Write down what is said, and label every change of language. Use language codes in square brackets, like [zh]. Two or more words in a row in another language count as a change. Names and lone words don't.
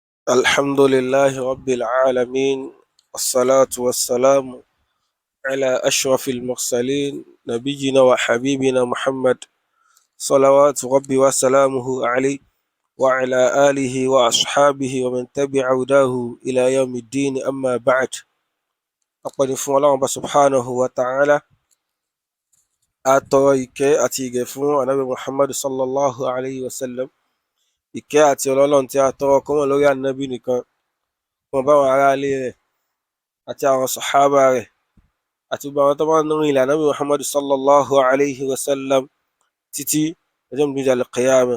[ar] الحمد لله رب العالمين، والصلاة والسلام على أشرف المرسلين نبينا وحبيبنا محمد، صلوات ربي وسلامه عليه وعلى آله وأصحابه ومن تبع هداه إلى يوم الدين. أما بعد، أقول [yo] فún Ọlọ́run [ar] سبحانه وتعالى, [yo] atọrọ ìkẹ́ àti ìgẹ̀ fún Ànábì Muhammad [ar] صلى الله عليه وسلم. [yo] Ìkẹ́ àti Ọlọ́run tí a tọrọ kó mọ́ lórí Ànábì nìkan, kó mọ́ bá àwọn ará ilé rẹ̀ àti àwọn sàhábà rẹ̀ àti gbogbo àwọn tó bá ń rin ìlànà Ànábì Muhammad [ar] صلى الله عليه وسلم [yo] títí ọjọ́ ìgbìyànjú al-qiyamah.